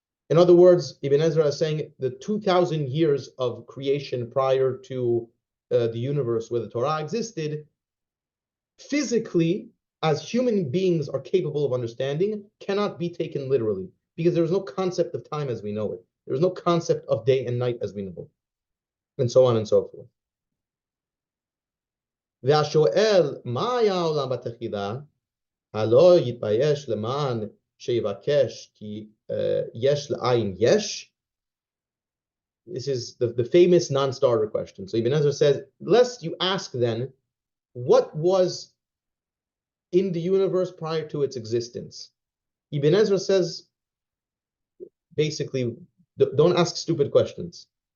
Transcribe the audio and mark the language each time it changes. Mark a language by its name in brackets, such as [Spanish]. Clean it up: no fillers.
[English] In other words, Ibn Ezra is saying the 2,000 years of creation prior to the universe where the Torah existed, physically, as human beings are capable of understanding, cannot be taken literally because there is no concept of time as we know it. There is no concept of day and night as we know it, and so on and so forth. [Hebrew] והשואל, מה היה העולם בתחילה? הלא יתבייש למען שיבקש כי יש לעין יש? [English] This is the famous non-starter question. So Ibn Ezra says, lest you ask then, what was in the universe prior to its existence? Ibn Ezra says, basically, don't ask stupid questions.